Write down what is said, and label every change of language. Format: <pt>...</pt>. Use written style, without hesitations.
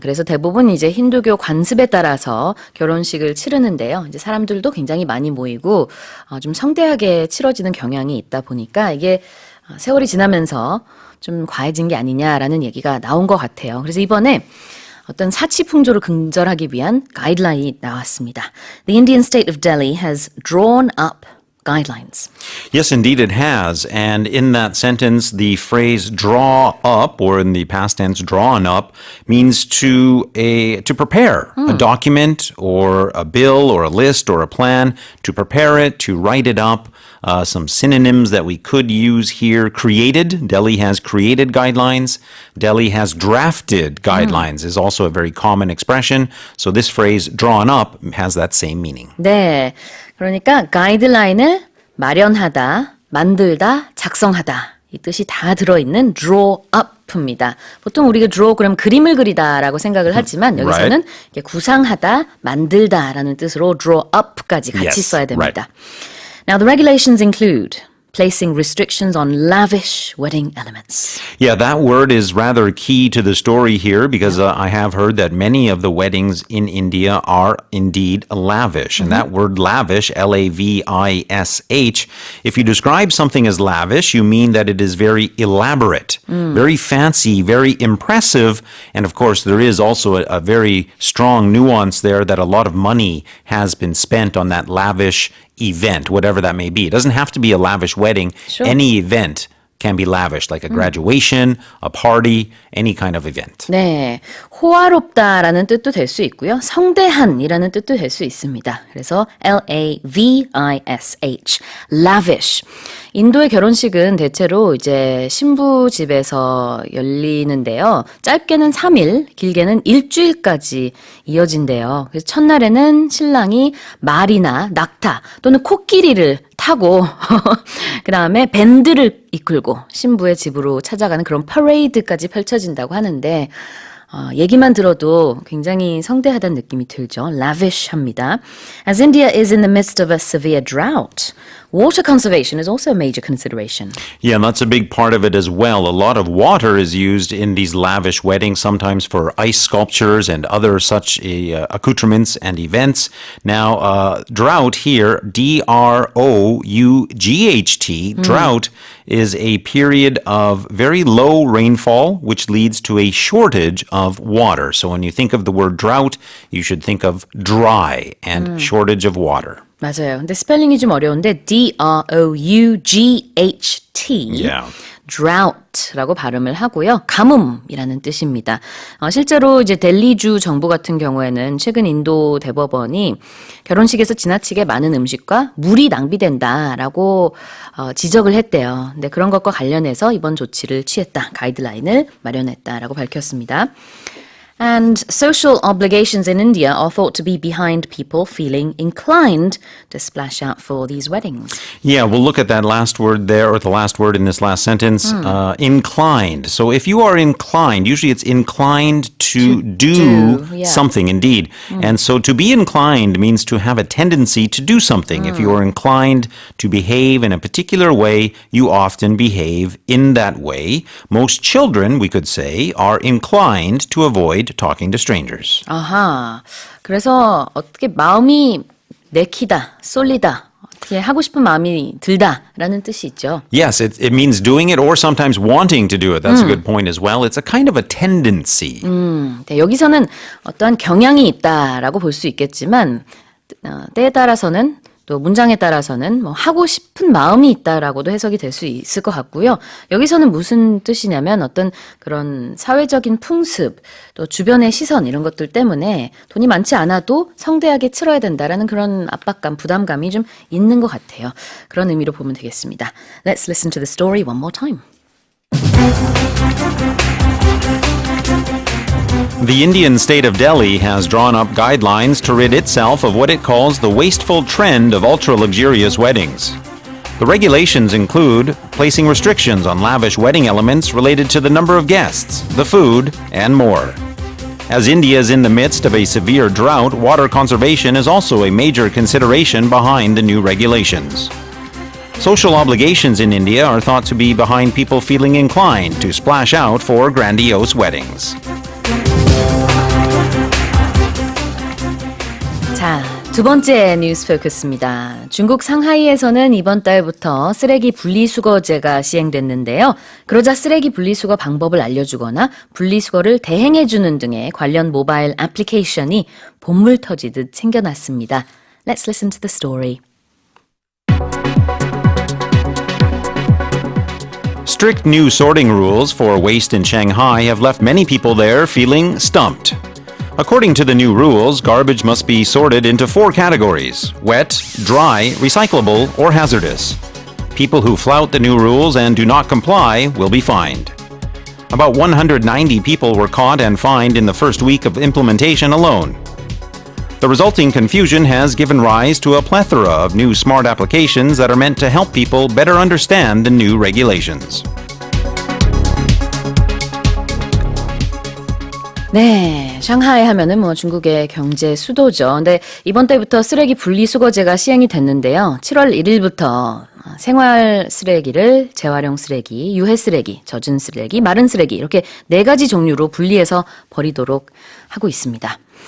<ko>그래서 대부분 이제 힌두교 관습에 따라서 결혼식을 치르는데요. 이제 사람들도 굉장히 많이 모이고, 좀 성대하게 치러지는 경향이 있다 보니까 이게 세월이 지나면서 좀 과해진 게 아니냐라는 얘기가 나온 것 같아요. 그래서 이번에 어떤 사치 풍조를 근절하기 위한 가이드라인이 나왔습니다.</ko> <en>The Indian state of Delhi has drawn up guidelines. Yes, indeed it has. And in that sentence, the phrase draw up, or in the past tense drawn up, means to prepare a document or a bill or a list or a plan, to prepare it, to write it up. Some synonyms that we could use here: created. Delhi has created guidelines. Delhi has drafted guidelines is also a very common expression. So this phrase drawn up has that same meaning.</en> <ko>네. 그러니까 가이드라인을 마련하다, 만들다, 작성하다 이 뜻이 다 들어있는 draw up입니다. 보통 우리가 draw 그럼 그림을 그리다라고 생각을 하지만 여기서는</ko> <en>Right.</en> <ko>구상하다, 만들다라는 뜻으로 draw up까지 같이</ko> <en>Yes,</en> <ko>써야 됩니다.</ko> <en>right. Now the regulations include placing restrictions on lavish wedding elements. Yeah, that word is rather key to the story here because I have heard that many of the weddings in India are indeed lavish. And that word lavish, L-A-V-I-S-H, if you describe something as lavish, you mean that it is very elaborate, very fancy, very impressive. And of course, there is also a very strong nuance there that a lot of money has been spent on that lavish event, whatever that may be. It doesn't have to be a lavish wedding. Sure. Any event can be lavish, like a graduation, a party, any kind of event.</en> <ko>네, 호화롭다라는 뜻도 될 수 있고요. 성대한이라는 뜻도 될 수 있습니다. 그래서 L-A-V-I-S-H, lavish. 인도의 결혼식은 대체로 이제 신부 집에서 열리는데요. 짧게는 3일, 길게는 일주일까지 이어진대요. 그래서 첫날에는 신랑이 말이나 낙타 또는 코끼리를 타고 그 다음에 밴드를 이끌고 신부의 집으로 찾아가는 그런 퍼레이드까지 펼쳐진다고 하는데 얘기만 들어도 굉장히 성대하다는 느낌이 들죠. lavish합니다.</ko> <en>As India is in the midst of a severe drought, water conservation is also a major consideration. Yeah, and that's a big part of it as well. A lot of water is used in these lavish weddings, sometimes for ice sculptures and other such accoutrements and events. Now, drought here, D-R-O-U-G-H-T, drought is a period of very low rainfall, which leads to a shortage of water. So when you think of the word drought, you should think of dry and shortage of water.</en> <ko>맞아요. 근데 스펠링이 좀 어려운데 D-R-O-U-G-H-T.</ko> <en>Yeah.</en> <ko>drought라고 발음을 하고요. 가뭄이라는 뜻입니다. 실제로 이제 델리주 정부 같은 경우에는 최근 인도 대법원이 결혼식에서 지나치게 많은 음식과 물이 낭비된다라고 지적을 했대요. 근데 그런 것과 관련해서 이번 조치를 취했다. 가이드라인을 마련했다라고 밝혔습니다.</ko> <en>And social obligations in India are thought to be behind people feeling inclined to splash out for these weddings. Yeah, we'll look at that last word there, or the last word in this last sentence, inclined. So if you are inclined, usually it's inclined to do yeah. something, indeed. And so to be inclined means to have a tendency to do something. If you are inclined to behave in a particular way, you often behave in that way. Most children, we could say, are inclined to avoid talking to strangers.</en> <ko>아하, 그래서 어떻게 마음이 내키다, 쏠리다, 그게 하고 싶은 마음이 들다라는 뜻이 있죠.</ko> <en>Yes, it means doing it or sometimes wanting to do it. That's a good point as well. It's a kind of a tendency.</en> <ko>네, 여기서는 어떠한 경향이 있다라고 볼 수 있겠지만 때에 따라서는 또 문장에 따라서는 뭐 하고 싶은 마음이 있다라고도 해석이 될 수 있을 것 같고요. 여기서는 무슨 뜻이냐면 어떤 그런 사회적인 풍습, 또 주변의 시선 이런 것들 때문에 돈이 많지 않아도 성대하게 치러야 된다라는 그런 압박감, 부담감이 좀 있는 것 같아요. 그런 의미로 보면 되겠습니다.</ko> <en>Let's listen to the story one more time. The Indian state of Delhi has drawn up guidelines to rid itself of what it calls the wasteful trend of ultra-luxurious weddings. The regulations include placing restrictions on lavish wedding elements related to the number of guests, the food, and more. As India is in the midst of a severe drought, water conservation is also a major consideration behind the new regulations. Social obligations in India are thought to be behind people feeling inclined to splash out for grandiose weddings.</en> <ko>자, 두 번째 뉴스 포커스입니다. 중국 상하이에서는 이번 달부터 쓰레기 분리수거제가 시행됐는데요. 그러자 쓰레기 분리수거 방법을 알려주거나 분리수거를 대행해주는 등의 관련 모바일 애플리케이션이 본물 터지듯 생겨났습니다.</ko> <en>Let's listen to the story. Strict new sorting rules for waste in Shanghai have left many people there feeling stumped. According to the new rules, garbage must be sorted into 4 categories: wet, dry, recyclable, or hazardous. People who flout the new rules and do not comply will be fined. About 190 people were caught and fined in the first week of implementation alone. The resulting confusion has given rise to a plethora of new smart applications that are meant to help people better understand the new regulations.</en> <ko>네, 상하이 하면은 뭐 중국의 경제 수도죠. 근데 이번 달부터 쓰레기 분리수거제가 시행이 됐는데요. 7월 1일부터 생활 쓰레기를 재활용 쓰레기, 유해 쓰레기, 젖은 쓰레기, 마른 쓰레기 이렇게 4가지 종류로 분리해서 버리도록 하고 있습니다.</ko>